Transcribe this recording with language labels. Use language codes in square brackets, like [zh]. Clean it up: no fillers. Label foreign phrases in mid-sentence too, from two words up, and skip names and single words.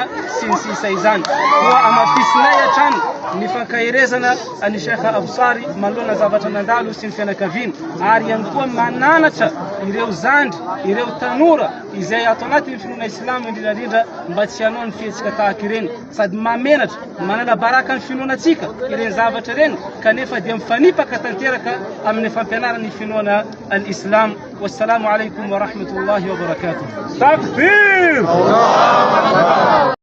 [mg] sy ny sisa izany koa amafisinay hatrany ny fankahirezana any Sheikha Absary manoloana zavatra nandalo sy ny fianakaviana ary ihany koa mananatra ireo zandry ireo tanora izay ato anaty ny finoana islamo indrindrandrindra mba tsy hanao ny fihetsika tahaka ireny sady mamenatra manala baraka ny finoanantsika ireny zavatra ireny kanefa dia mifanipaka tanteraka amin'ny fampianarany finoana al-Islam. [ar] والسلام عليكم ورحمة الله وبركاته. Takbir!